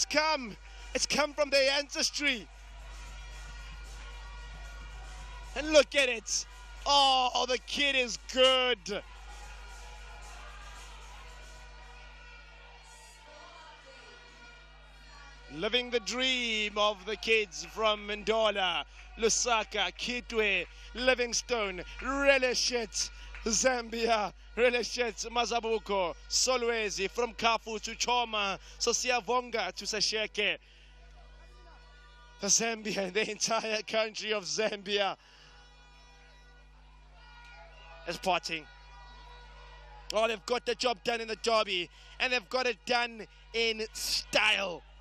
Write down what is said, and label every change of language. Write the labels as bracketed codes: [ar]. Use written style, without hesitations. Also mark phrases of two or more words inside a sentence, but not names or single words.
[en] It's come from their ancestry. And look at it. Oh, the kid is good. Living the dream of the kids from Ndola, Lusaka, Kitwe, Livingstone, Relishit, Zambia, Relishit, Mazabuko, Solwezi, from Kafu to Choma, Sosiavonga to Sasheke. The Zambia, the entire country of Zambia is partying. Oh, they've got the job done in the derby, and they've got it done in style.